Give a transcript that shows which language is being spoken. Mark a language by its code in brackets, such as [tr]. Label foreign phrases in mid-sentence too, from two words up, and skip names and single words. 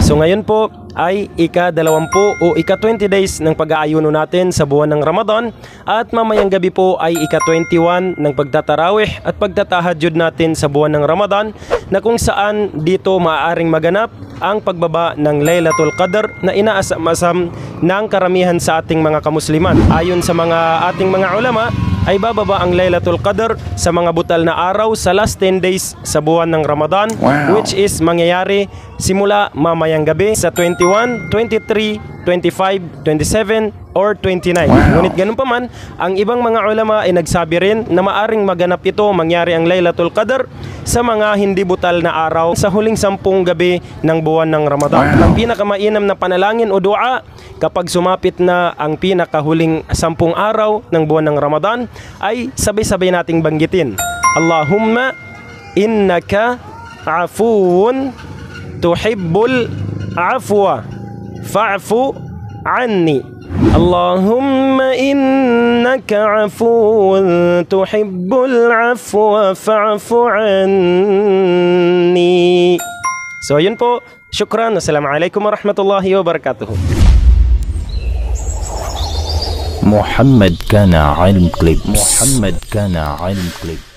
[tl] So ngayon po ay ika-20 o ika-20 days ng pag-aayuno natin sa buwan ng Ramadan at mamayang gabi po ay ika-21 ng pagtatarawih at pagtatahajjud natin sa buwan ng Ramadan na kung saan dito maaaring maganap ang pagbaba ng Laylatul Qadr na inaasam-asam ng karamihan sa ating mga kamusliman. Ayon sa mga ating mga ulama ay bababa ang Laylatul Qadr sa mga butal na araw sa [en] last 10 days [tl] sa buwan ng Ramadan, [en] which is [tl] mangyayari simula mamayang gabi sa 21, 23, 25, 27 or 29. Ngunit ganun pa man, ang ibang mga ulama ay nagsabi rin na maaring maganap ito, mangyari ang Laylatul Qadr sa mga hindi butal na araw sa huling 10 gabi ng buwan ng Ramadan. Ang pinakamainam na panalangin o dua kapag sumapit na ang pinakahuling 10 araw ng buwan ng Ramadan ay sabay-sabay nating banggitin. [ar] اللهم إنك عفو تحب العفو فاعف عني. اللهم إنك عفو تحب العفو فاعف عني. [tl] So yun po, syukran. [ar] السلام عليكم ورحمة الله وبركاته. محمد كان علم كليبس.